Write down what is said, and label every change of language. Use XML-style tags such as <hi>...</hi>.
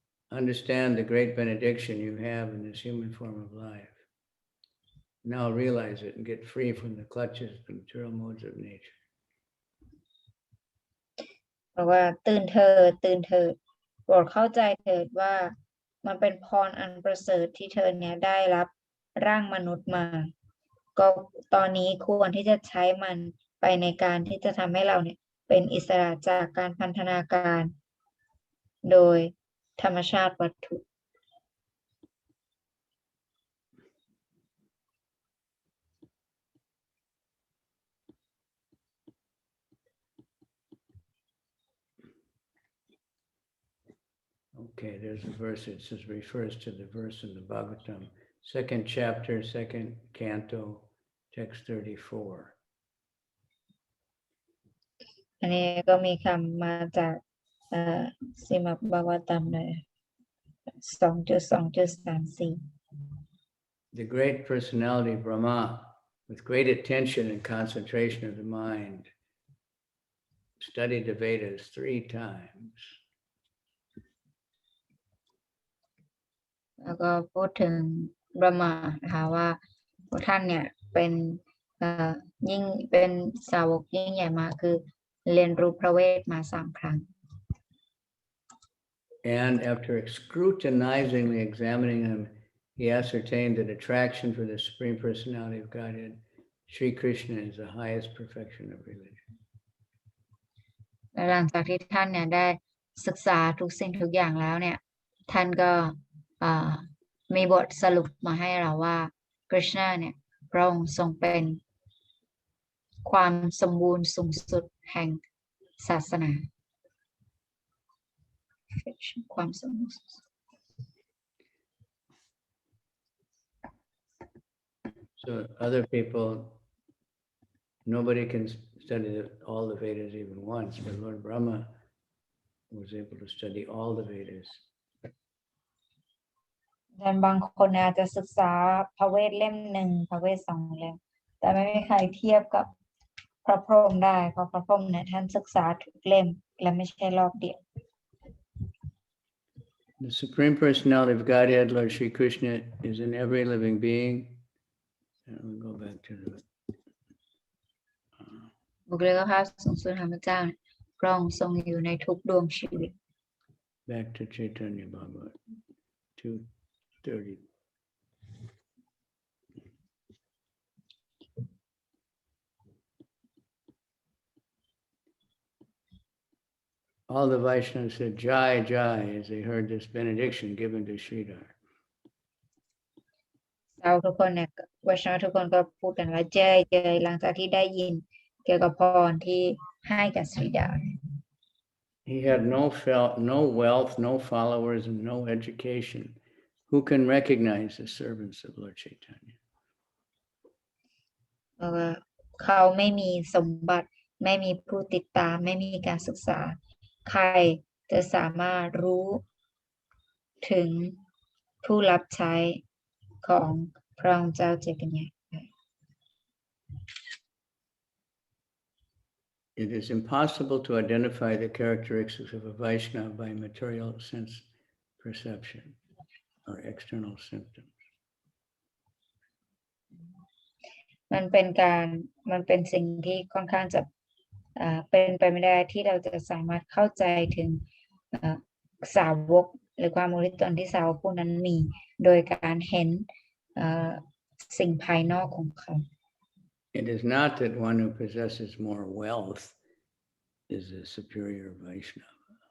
<en>Understand the great benediction you have in this human form of life. Now realize it and get free from the clutches of the material modes of nature.</en> <th>บอกว่าตื่นเถิดโปรดเข้าใจเถิดว่ามันเป็นพรอันประเสริฐที่เธอเนี่ยได้รับร่างมนุษย์มา ก็ตอนนี้ควรที่จะใช้มันไปในการที่จะทำให้เราเนี่ยเป็นอิสระจากการพันธนาการโดยธรรมชาติวัตถุ</th> <en>Okay, there's a verse. It says refers to the verse in the Bhagavatam, 2nd chapter, 2nd canto, text 34.</en> <th>อันนี้ก็มีคำมาจากสิมัปบาวตัมเลย2.2.34</th> <en>The great personality Brahma, with great attention and concentration of the mind, studied the Vedas 3 times.</en> <th>แล้วก็พูดถึงบรหมานะคะว่าพวกท่านเนี่ยเป็นยิ่งเป็นสาวกยิ่งใหญ่มากคือเรียนรู้พระเวทมา3 ครั้ง</th> <en>And after scrutinizingly examining him, he ascertained that attraction for the Supreme Personality of Godhead, Sri Krishna, is the highest perfection of religion.</en> <th>และหลังจากที่ท่านเนี่ยได้ศึกษาทุกสิ่งทุกอย่างแล้วเนี่ยท่านก็มีบทสรุปมาให้เราว่าคริชนาเนี่ยพระองค์ทรงเป็นความสมบูรณ์สูงสุดแห่งศาสนาความสมบูรณ์</th> <en>So other people, nobody can study all the Vedas even once, but Lord Brahma was able to study all the Vedas.</en> <th>ดังบางคนอาจจะศึกษาพระเวทเล่ม 1พระเวท2 เล่มแต่ไม่มีใครเทียบกับพระพรหมได้เพราะพระพรหมเนี่ยท่านศึกษาทุกเล่มและไม่ใช่รอบเดียว</th> <en>The Supreme Personality of Godhead, Lord Sri Krishna, is in every living being. And we'll go back to the</en> <th>บุคลิกภาพสูงสุดของพระเจ้าเนี่ยพระองค์ทรงอยู่ในทุกดวงชีวิต</th> <en>back to Chaitanya Bahagavat 2:30. All the Vaishnavas said Jai Jai as they heard this benediction given to Sridhar.</en> <th>เราทุกคนเนี่ยวัชนะทุกคนก็พูดกันว่าเจยเจยหลังจากที่ได้ยินเกี่ยวกับพรที่ให้กับสรีดา</th> <en>He had no wealth, no followers, and no education. Who can recognize the servants of Lord Chaitanya?</en> <th>เขาไม่มีสมบัติไม่มีผู้ติดตามไม่มีการศึกษาใครจะสามารถรู้ถึงผู้รับใช้ของพระองค์เจ้าเจตัญญา</th> <en>It is impossible to identify the characteristics of a Vaishnava by material sense perception or external symptoms.</en> <th>มันเป็นสิ่งที่ค่อนข้างจะเป็นไปไม่ได้ที่เราจะสามารถเข้าใจถึงสาวกหรือความมุทิตนที่สาวกผู้นั้นมีโดยการเห็นสิ่งภายนอกของเขา</th> <en>It is not that one who possesses more wealth is a superior Vaishnava.</en>